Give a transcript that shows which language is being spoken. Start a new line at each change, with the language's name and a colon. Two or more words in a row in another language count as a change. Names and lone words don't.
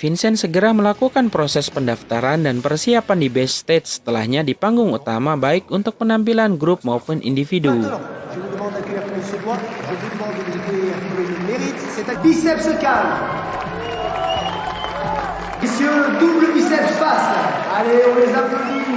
Indonesian: Vincent segera melakukan proses pendaftaran dan persiapan di backstage. Setelahnya di panggung utama baik untuk penampilan grup maupun individu.
French: Biceps calme. Messieurs, double biceps face. Allez, on les applaudit.